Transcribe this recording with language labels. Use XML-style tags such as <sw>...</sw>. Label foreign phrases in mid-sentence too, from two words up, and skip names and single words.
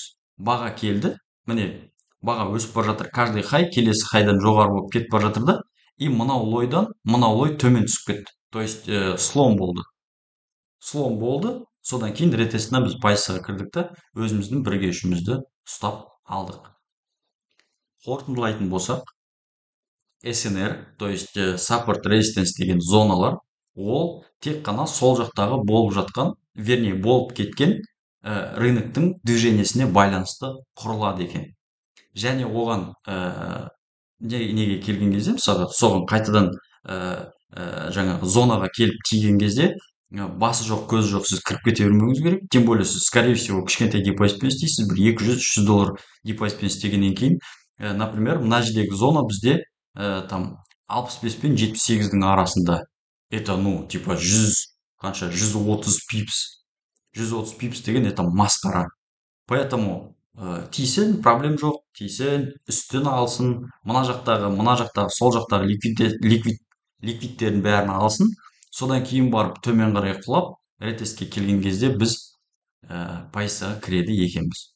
<kk>Баға келді, міне баға өсіп бара жатыр, каждый хай келесі хайдан жоғары болып кетіп бара жатыр да, и мынау лойдан мынау лой төмен түсіп кетті.</kk> <ru>То есть слом болды.</ru> <kk>Слом болды, содан кейін ретестіне біз позицияға кірдік та, өзіміздің бірге үшімізді ұстап алдық. Қорытындылайтын болсақ, СНР,</kk> <ru>то есть</ru> <en>support resistance</en> <kk>деген зоналар, ол тек қана сол жақтағы болып жатқан, вернее болып кеткен рыноктың движениесіне байланысты құрылады екен. Және оған неге келген кезде, мысалы соған қайтадан жаңағы зонаға келіп тиген кезде басы жоқ, көзі жоқ, сіз кіріп кете бермеуіңіз керек.</kk> <ru>Тем более сіз, скорее всего,</ru> <kk>кішкентай депозитпен істейсіз, бір 200-300 доллар депозитпен істегеннен кейін, например, мына жердегі зона бізде там 65 пен 78-дің арасында.</kk> <ru>Это, ну, типа 100,</ru> <kk>қанша, 130 пипс. 130 пипс деген это масқара. Поэтому тиісін, проблем жоқ, тиісін, үстін алсын, мына жақтағы, сол жақтағы ликвидтердің бәрін алсын. Содан кейін барып төмен қарай құлап, ретестке келген кезде біз позицияға кіреді екенбіз.</kk>